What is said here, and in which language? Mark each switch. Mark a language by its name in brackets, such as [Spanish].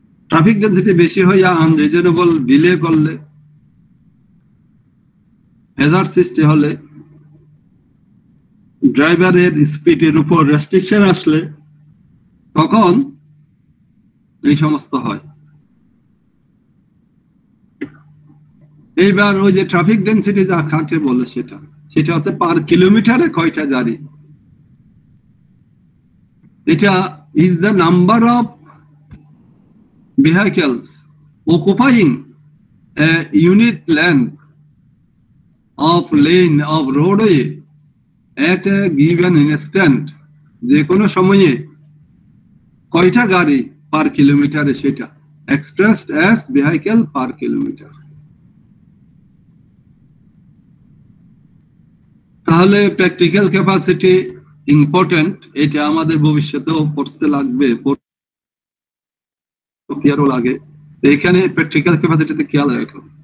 [Bangla] Traffic density বেশি হইয়া unreasonable delay করলে, হ্যাজার্ড সৃষ্টি হলে, ড্রাইভারের স্পিডের উপর রেস্ট্রিকশন আসলে, তখন এই সমস্ত হয়। এইবার ওই যে ট্রাফিক ডেনসিটি যা কাকে বলে সেটা হচ্ছে পার কিলোমিটারে কয়টা গাড়ি। [English] এটা is the number of vehicles occupying a unit length of lane of roadway at a given instant, [Bangla] যে কোনো সময়ে কয়টা গাড়ি পার কিলোমিটারে, সেটা [English] expressed as vehicle per kilometer। [Bangla] তাহলে প্র্যাকটিক্যাল ক্যাপাসিটি ইম্পর্টেন্ট, এটা আমাদের ভবিষ্যতেও পড়তে লাগবে, লাগে। এখানে প্র্যাকটিক্যাল ক্যাপাসিটিতে খেয়াল রাখো।